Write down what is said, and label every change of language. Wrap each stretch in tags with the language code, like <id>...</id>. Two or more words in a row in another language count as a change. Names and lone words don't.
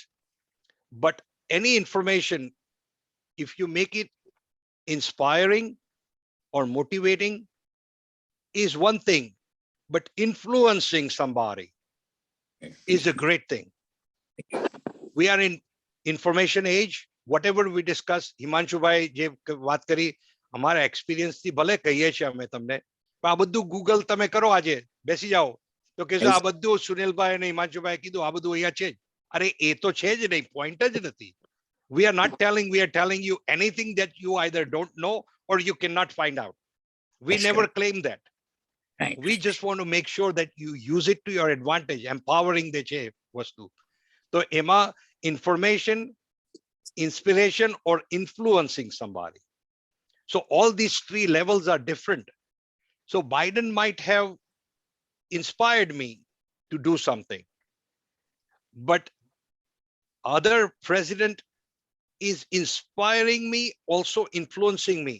<en>But any information, if you make it inspiring or motivating, is one thing, but influencing somebody is a great thing. We are in information age. Whatever we discuss,</en> <gu>Himanshu bhai je વાત કરી, અમારા એક્સપિરિયન્સ થી ભલે કહીએ છીએ અમે તમને, પણ આ બધું ગૂગલ તમે કરો આજે, બેસી જાઓ તો કહેશો આ બધું સુનિલભાઈ અને હિમાંશુભાઈ કીધું, આ બધું અહીંયા છે જ. અરે એ તો છે જ નહીં, પોઈન્ટ જ નથી.</gu> <en>We are not telling, we are telling you anything that you either don't know or you cannot find out. We never claim that. We just want to make sure that you use it to your advantage, empowering the</en> <gu>છે વસ્તુ. તો એમાં</gu> <en>information, inspiration, or influencing somebody. So all these three levels are different. So Biden might have inspired me to do something, but other president is inspiring me, also influencing me.</en>